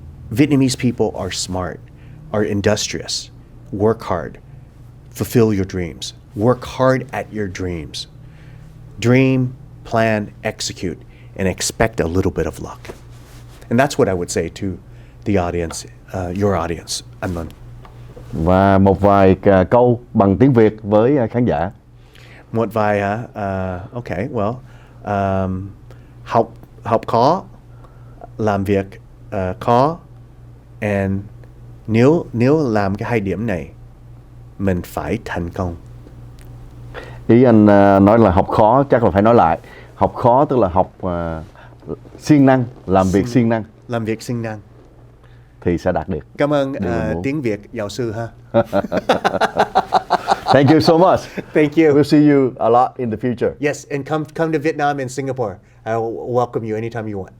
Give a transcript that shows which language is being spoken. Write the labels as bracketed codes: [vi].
[en] Vietnamese people are smart, are industrious, work hard, fulfill your dreams. Work hard at your dreams. Dream, plan, execute, and expect a little bit of luck. And that's what I would say to the audience, your audience, Anlun. [vi] Và một vài câu bằng tiếng Việt với khán giả. Một vài hả? [en] Okay, well, [vi] học khó, làm việc khó, and nếu làm cái hai điểm này, mình phải thành công. Ý anh nói là học khó, chắc là phải nói lại. Học khó tức là học siêng năng, làm việc siêng năng. Làm việc siêng năng. Thì sẽ đạt được. Cảm ơn tiếng Việt giáo sư ha. [en] Thank you so much. Thank you. We'll see you a lot in the future. Yes, and come to Vietnam and Singapore. I'll welcome you anytime you want.